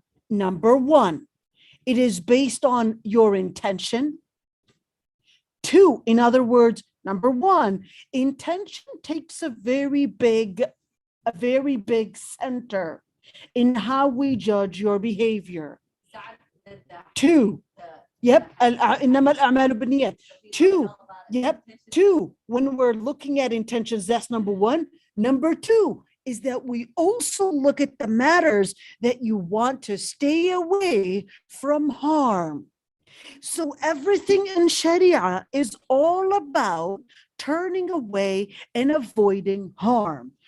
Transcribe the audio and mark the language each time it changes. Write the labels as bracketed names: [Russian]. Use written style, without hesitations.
[English] Number 1, it is based on your intention. 2, in other words, number 1, intention takes a very big center in how we judge your behavior. Saad did that. 2, yep, [Arabic] إنما الأعمال بالنيات. [English] 2, yep, 2, when we're looking at intentions, that's number 1. Number 2 is that we also look at the matters that you want to stay away from harm. So everything in Sharia is all about turning away and avoiding harm.